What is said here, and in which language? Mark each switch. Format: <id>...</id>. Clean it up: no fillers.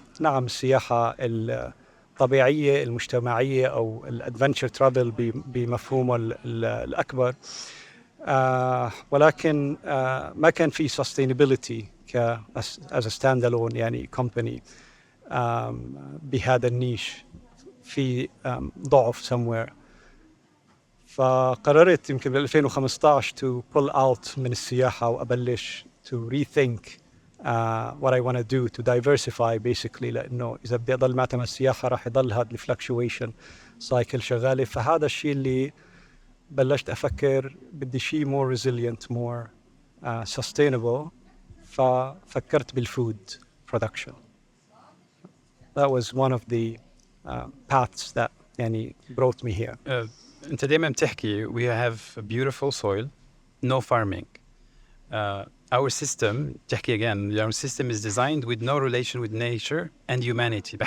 <ar>نعم، السياحة الطبيعية المجتمعية أو الادفنتشر ترافل بمفهومه الأكبر، ولكن ما كان في</ar> <en>sustainability as a standalone</en> <ar>يعني company بهذا النيش، في ضعف somewhere. فقررت يمكن بال 2015</ar> <en>to pull out</en> <ar>من السياحة وأبلش</ar> <en>to rethink what I want to do to diversify basically.</en> <ar>لأنه إذا بدي أضل معتمد السياحة راح يضل هذا الفلكشويشن سايكل شغالة. فهذا الشيء اللي بلشت أفكر بدي شيء</ar> <en>more resilient, more sustainable.</en> <ar>ففكرت بالفود production.</ar> <en>That was one of the paths that يعني brought me here.</en> <ar>أنت دائما بتحكي</ar> <en>we have a beautiful soil, no farming. Our system تحكي again, our system is designed with no relation with nature and humanity.</en>